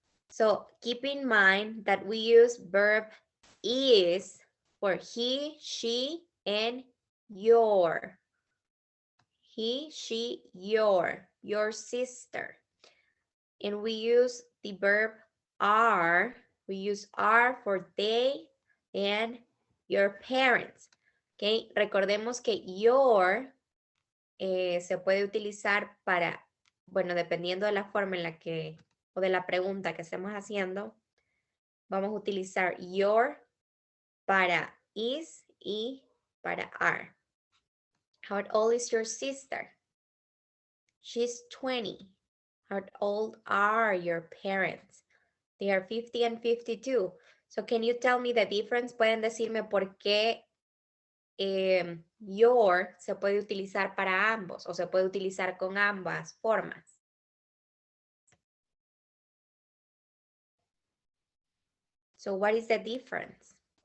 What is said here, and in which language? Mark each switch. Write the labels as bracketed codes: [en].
[en] So keep in mind that we use verb is for he, she, and your. He, she, your sister. And we use the verb are. We use are for they and your parents. [es] Okay, recordemos que your se puede utilizar para, bueno, dependiendo de la forma en la que, o de la pregunta que estemos haciendo, vamos a utilizar your para is y para are. [en] How old is your sister? She's 20. How old are your parents? They are 50 and 52. So can you tell me the difference? [es] Pueden decirme por qué your se puede utilizar para ambos o se puede utilizar con ambas formas. [en] So what is the difference?